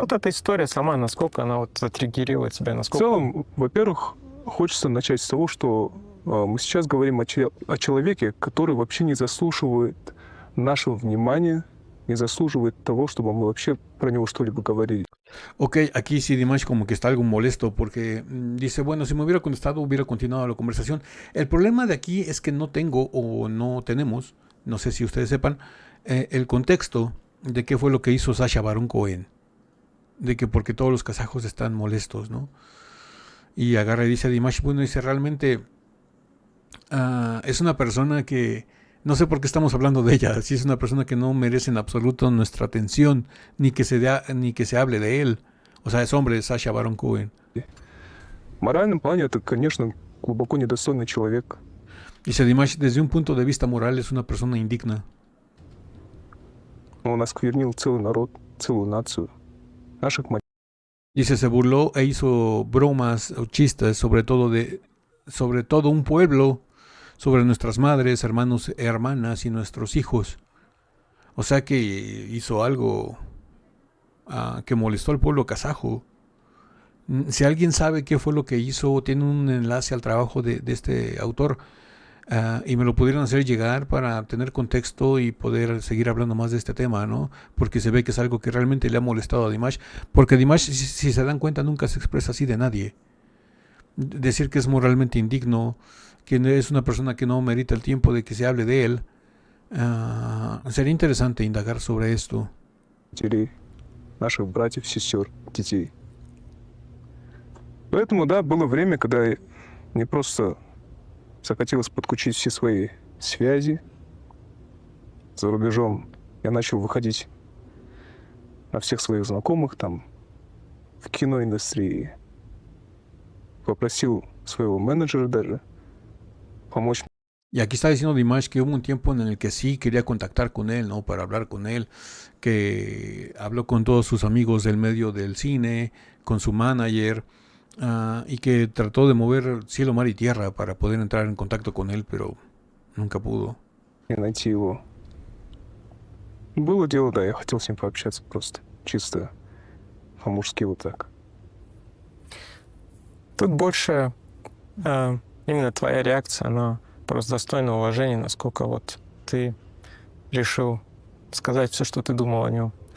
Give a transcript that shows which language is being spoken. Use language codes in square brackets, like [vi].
[ru] Вот эта история сама, насколько она вот затриггерила тебя, в насколько... целом, во-первых, хочется начать с того, что мы сейчас говорим о человеке, который вообще не заслуживает нашего внимания, не заслуживает того, чтобы мы вообще про него что-либо говорили. [es] Ok, aquí sí Dimash como que está algo molesto porque dice, bueno, si me hubiera contestado hubiera continuado la conversación. El problema de aquí es que no tengo o no tenemos, no sé si ustedes sepan, el contexto de qué fue lo que hizo Sacha Baron Cohen. De que porque todos los kazajos están molestos, ¿no? Y agarra y dice a Dimash, bueno, dice, realmente es una persona que no sé por qué estamos hablando de ella, si es una persona que no merece en absoluto nuestra atención, ni que se hable de él. O sea, es hombre, Sacha Baron Cohen. [ru] В моральном плане это, конечно, глубоко недостойный человек. [es] Dice Dimash, desde un punto de vista moral es una persona indigna. [ru] Он осквернил целый народ, целую нацию, наших матерей. [es] Dice, se burló e hizo bromas o chistes sobre todo un pueblo, sobre nuestras madres, hermanos, hermanas y nuestros hijos. O sea que hizo algo que molestó al pueblo kazajo. Si alguien sabe qué fue lo que hizo, tiene un enlace al trabajo de este autor y me lo pudieran hacer llegar para tener contexto y poder seguir hablando más de este tema, ¿no? Porque se ve que es algo que realmente le ha molestado a Dimash. Porque Dimash, si se dan cuenta, nunca se expresa así de nadie. Decir que es moralmente indigno, que es una persona que no merita el tiempo de que se hable de él, sería interesante indagar sobre esto. [ru] Наших братьев, сестер, детей. Поэтому, да, было время, когда мне просто захотелось подключить все свои связи, за рубежом. Я начал выходить на всех своих знакомых там в киноиндустрии. Попросил своего менеджера даже помочь. [es] Y aquí está diciendo Dimash que hubo un tiempo en el que sí quería contactar con él, ¿no? Para hablar con él, que habló con todos sus amigos del medio del cine, con su manager, y que trató de mover cielo, mar y tierra para poder entrar en contacto con él, pero nunca pudo. [ru] И найти его. Было дело, да, я хотел с ним пообщаться просто, чисто по-мужски вот так. Тут больше именно твоя реакция, она просто достойна уважения, насколько вот ты решил сказать все, что ты думал о нем.